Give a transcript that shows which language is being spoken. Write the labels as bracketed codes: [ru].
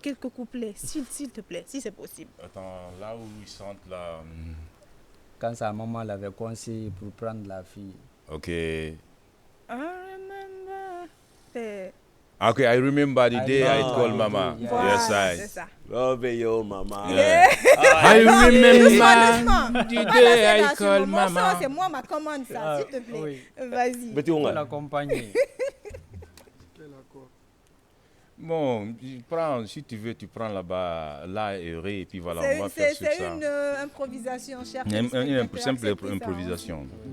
[fr] couplets, s'il te plaît, si c'est possible. Attends, là où ils sentent là. Quand sa maman l'avait conseillé pour prendre la fille. Ok. [en] I remember. Okay, I remember the day I called Mama. [fr] Voilà, [en] Yes, [fr] c'est ça. [en] Love you, Mama. Yeah. I remember the day I called Mama. [fr] C'est moi ma commande ça, s'il te plaît. Oui. Vas-y. Tu peux l'accompagner. Bon, si tu veux, tu prends là-bas, là et ré, et puis voilà, on va faire sur ça. C'est une improvisation, cher. Une simple improvisation.